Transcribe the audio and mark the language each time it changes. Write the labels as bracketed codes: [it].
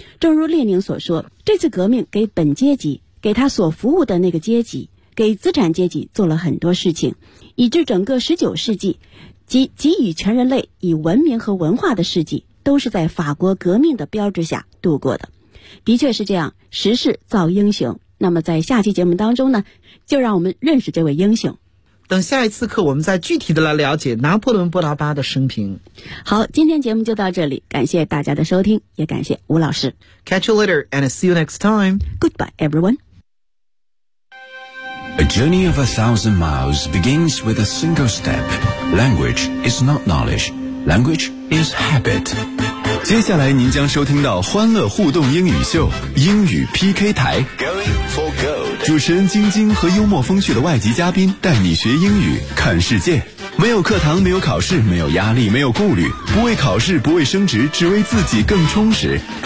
[zh] 正如列宁所说，这次革命给本阶级，给他所服务的那个阶级，给资产阶级做了很多事情，以致整个19世纪及给予全人类以文明和文化的世纪都是在法国革命的标志下度过的。的确是这样，时势造英雄。那么在下期节目当中呢，就让我们认识这位英雄。等下一次课，我们再具体的来了解拿破仑波拿巴的生平。好，今天节目就到这里，感谢大家的收听，也感谢吴老师。 [en] Catch you later and see you next time. Goodbye, everyone. A journey of 1,000 miles begins with a single step. Language is not knowledge. Language is habit. [zh] 接下来您将收听到欢乐互动英语秀，英语 PK 台。 [en] Going for gold. [zh] 主持人晶晶和幽默风趣的外籍嘉宾带你学英语，看世界。没有课堂，没有考试，没有压力，没有顾虑，不为考试，不为升职，只为自己更充实。